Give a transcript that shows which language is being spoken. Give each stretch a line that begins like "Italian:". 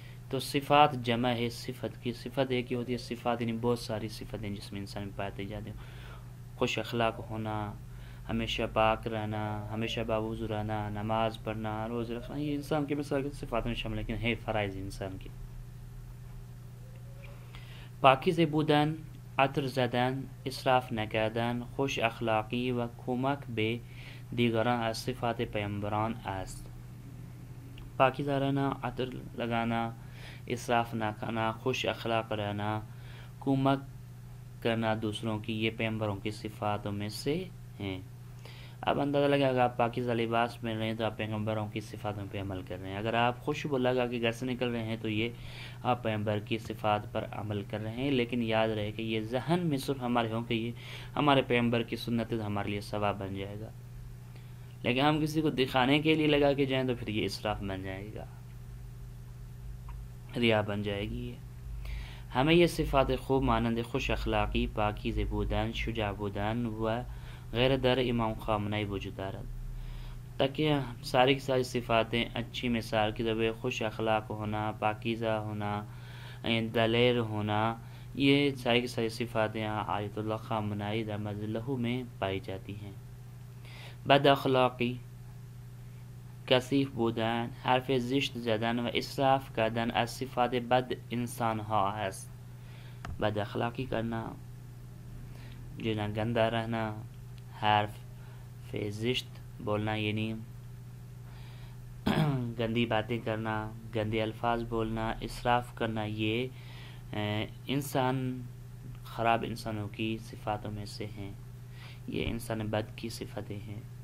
Urdu: تو صفات جمع ہے صفت کی. صفت ایک ہی ہوتی ہے، صفات یعنی بہت ساری صفتیں جس میں انسان میں پاتے جاتے ہیں. خوش اخلاق ہونا، ہمیشہ پاک رہنا، ہمیشہ باوضو رہنا، نماز پڑھنا، روزے رکھنا، یہ انسان کے مثال کے صفات میں شامل، لیکن ہے فرائض انسان کی.
Persian: پاکیزه بودن، عطر زدن، اسراف نکردن، خوش اخلاقی و کمک به دیگران از صفات پیامبران است.
Urdu: پاکیزہ رہنا، عطر لگانا، اسراف نہ کرنا، خوش اخلاق رہنا، کمک کرنا دوسروں کی، یہ پیغمبروں کی صفاتوں میں سے ہیں. اب اندازہ لگا اگر آپ پاکیزہ لباس میں رہیں تو آپ پیغمبروں کی صفاتوں پہ عمل کر رہے ہیں. اگر آپ خوشبو لگا کے گھر سے نکل رہے ہیں تو یہ آپ پیغمبر کی صفات پر عمل کر رہے ہیں. لیکن یاد رہے کہ یہ ذہن میں صرف ہمارے ہوں کہ یہ ہمارے پیغمبر کی سنت ہمارے لیے ثواب بن جائے گا، لیکن ہم کسی کو دکھانے کے لیے لگا کے جائیں تو پھر یہ اسراف بن جائے گا، ریا بن جائے گی.
Persian: ہمیں یہ صفات خوب مانند خوش اخلاقی، پاکیزه بودن، شجاع بودن و غیر در امام خامنه‌ای وجود دارد.
Urdu: تاکہ ساری کی ساری صفاتیں اچھی مثال کی طرح خوش اخلاق ہونا، پاکیزہ ہونا، دلیر ہونا، یہ ساری کی ساری صفاتیں آیت اللہ خامنه‌ای در مظلہ میں پائی جاتی ہیں.
Persian: بد اخلاقی، کثیف بودن، حرف زشت زدن و اسراف کردن از صفات بد انسان ها است.
Urdu: بد اخلاقی کرنا، جنا گندا رہنا، حرف زشت بولنا یعنی گندی باتیں کرنا، گندے الفاظ بولنا، اسراف کرنا، یہ انسان خراب انسانوں کی صفاتوں میں سے ہیں، یہ انسان بد کی صفتیں ہیں.